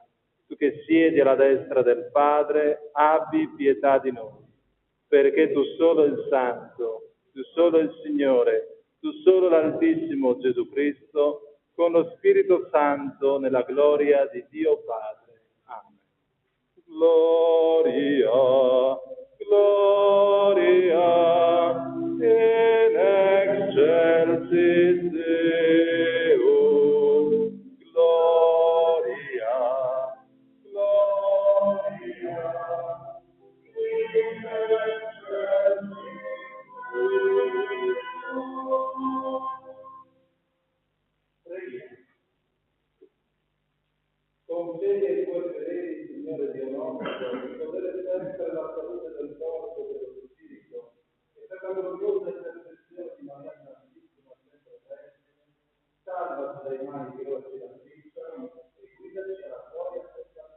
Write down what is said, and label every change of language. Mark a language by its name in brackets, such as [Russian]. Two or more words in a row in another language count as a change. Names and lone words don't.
[Italian] Tu che siedi alla destra del Padre, abbi pietà di noi. Perché tu solo il Santo, tu solo il Signore, tu solo l'Altissimo Gesù Cristo, con lo Spirito Santo, nella gloria di Dio Padre. Amen. [Latin] Gloria, gloria, in excelsis Deo. Gloria, gloria, in excelsis Deo. [Italian] Preghiamo. Concedi ai tuoi fedeli, Signore Dio nostro, di godere sempre la salute del corpo e dello spirito, e per la gloriosa intercessione di Maria Santissima sempre Vergine, salvaci dai mali che ora ci affliggono e guidaci alla gloria perpetua.